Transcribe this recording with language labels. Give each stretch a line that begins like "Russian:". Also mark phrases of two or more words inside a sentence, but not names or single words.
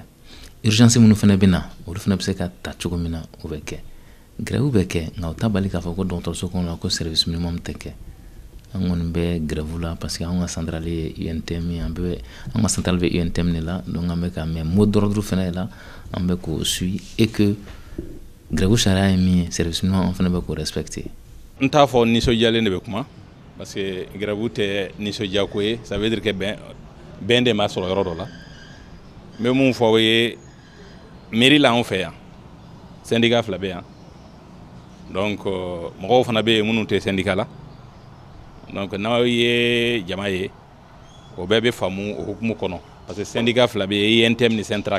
Bambara: Urgence minnu fana bɛ na olu fana bɛ se ka ta cogo min na o bɛ kɛ. Grève bɛ kɛ nka o t'a bali k'a fɔ ko dɔgɔtɔrɔso kɔnɔ la ko
French: service minimum
Bambara: tɛ kɛ. An kɔni bɛ grève la
French: parce que
Bambara: an ka centrale ye UNTM ye, an ka centrale bɛ UNTM de la, donc an bɛ ka
French: mais mot d'ordre
Bambara: fana la an bɛ k'o
French: suit et que grève
Bambara: sariya ye min ye
French: service minimum
Bambara: an fana bɛ k'o respecter. N t'a fɔ nisɔndiyalen de bɛ kuma
French: parce que
Bambara: grève tɛ nisɔndiya ko ye,
French: ça veut dire que
Bambara: bɛn de ma sɔrɔ yɔrɔ dɔ la. N bɛ mun fɔ o ye mairie la anw fɛ yan syndicat 2 bɛ yan, donc mɔgɔw fana bɛ yen minnu tɛ syndicat la, donc n'aw ye jama ye o bɛɛ bɛ faamu o hukumu kɔnɔ
French: parce que
Bambara: syndicat 2 bɛ yen, INTM ni Syntrac.